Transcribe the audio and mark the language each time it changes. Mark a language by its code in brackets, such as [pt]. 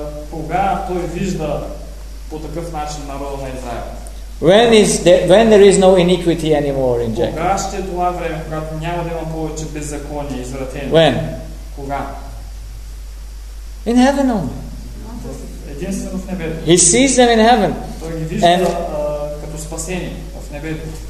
[bg] Кога той вижда по такъв начин народа на Израил? [en] When there is no iniquity anymore in Jacob? [bg] Кога ще е това време, когато няма да има повече беззаконие, извратени? [en] When? [bg] Кога? [en] In heaven only. [bg] Единствено в небето. [en] He sees them in heaven. [bg] Той ги вижда като спасени в небето.